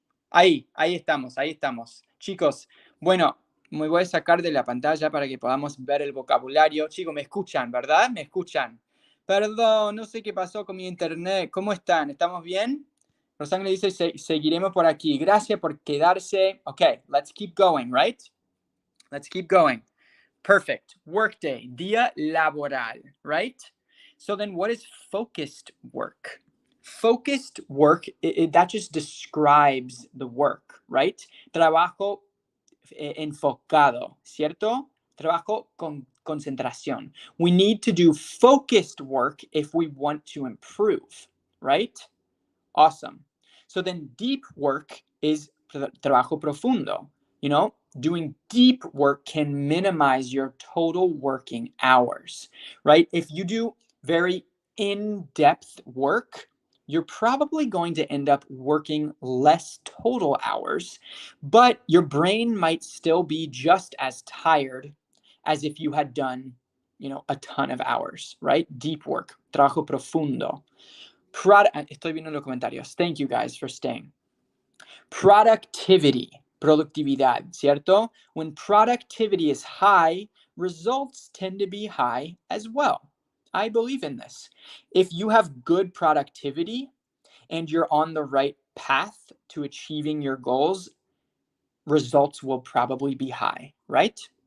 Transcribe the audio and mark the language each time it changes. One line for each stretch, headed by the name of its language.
Spanish: Ahí estamos. Chicos, bueno, me voy a sacar de la pantalla para que podamos ver el vocabulario. Chicos, me escuchan, ¿verdad? Me escuchan. Perdón, no sé qué pasó con mi internet. ¿Cómo están? ¿Estamos bien? Rosangre dice, seguiremos por aquí. Gracias por quedarse.
English: Okay, let's keep going, right? Let's keep going. Perfect. Workday, día laboral, right? So then what is focused work? Focused work, that just describes the work, right?
Spanish: Trabajo enfocado, ¿cierto? Trabajo con concentración.
English: We need to do focused work if we want to improve, right? Awesome. So then deep work is trabajo profundo. You know, doing deep work can minimize your total working hours, right? If you do very in-depth work, you're probably going to end up working less total hours, but your brain might still be just as tired as if you had done, you know, a ton of hours, right?
Spanish: Deep work, trabajo profundo. Estoy viendo los comentarios.
English: Thank you guys for staying.
Spanish: Productivity, productividad, ¿cierto?
English: When productivity is high, results tend to be high as well. I believe in this. If you have good productivity and you're on the right path to achieving your goals, results will probably be high, right?